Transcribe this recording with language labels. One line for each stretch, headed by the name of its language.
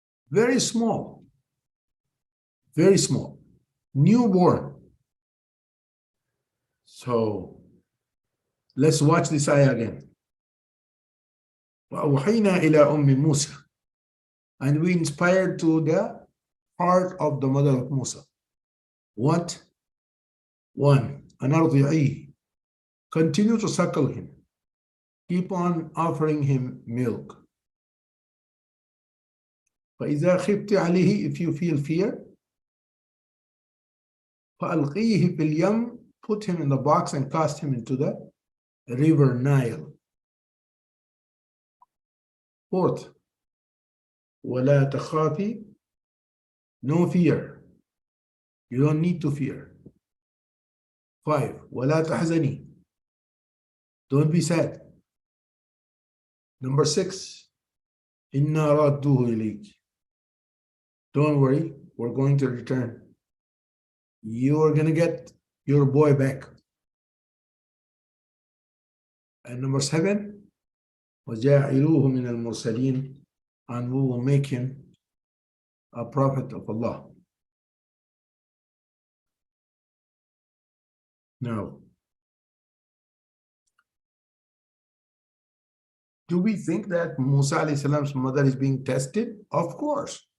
English: Very small, newborn. So let's watch this ayah again.
Arabic: وَأَوْحَيْنَا إِلَىٰ أُمِّ مُوسَى.
English: And we inspired to the heart of the mother of Musa. What? One,
Arabic: أَنْ أَرْضِعِيهِ.
English: Continue to suckle him. Keep on offering him milk.
Arabic: فَإِذَا خِفْتِ عَلَيْهِ.
English: If you feel fear,
Arabic: فَأَلْقِيهِ فِي الْيَمِّ.
English: Put him in the box and cast him into the river Nile. Fourth,
Arabic: وَلَا تَخَافِي.
English: No fear. You don't need to fear. 5,
Arabic: وَلَا تَحْزَنِي.
English: Don't be sad. Number 6,
Arabic: إِنَّا رَادُّوهُ إِلَيْكِ.
English: Don't worry, we're going to return. You are going to get your boy back. And number 7,
Arabic: وَجَاعِلُوهُ مِنَ الْمُرْسَلِينَ.
English: And we will make him a prophet of Allah. Now, Do we think that Musa alayhi salam's mother is being tested? Of course.